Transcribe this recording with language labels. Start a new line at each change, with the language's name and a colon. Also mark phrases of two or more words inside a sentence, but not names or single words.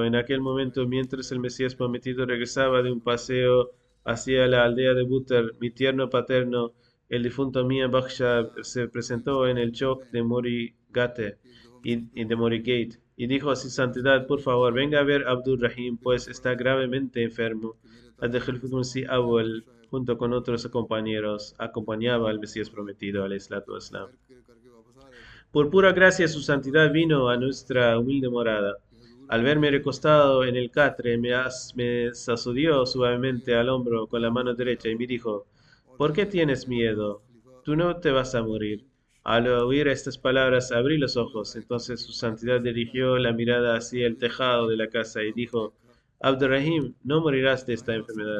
Spanish: En aquel momento, mientras el Mesías prometido regresaba de un paseo hacia la aldea de Butter, mi tierno paterno, el difunto Mia Bakhshab, se presentó en el chok de Morigate y de Morigate y dijo a su santidad: por favor, venga a ver a Abdul Rahim, pues está gravemente enfermo. Ad-Khalifatul-Masih Awwal, junto con otros compañeros, acompañaba al Mesías prometido,
Arabic: عليه الصلاة والسلام.
Spanish: Por pura gracia su santidad vino a nuestra humilde morada. Al verme recostado en el catre, me sacudió suavemente al hombro con la mano derecha y me dijo, ¿por qué tienes miedo? Tú no te vas a morir. Al oír estas palabras abrí los ojos. Entonces su santidad dirigió la mirada hacia el tejado de la casa y dijo, Abdurrahim, no morirás de esta enfermedad.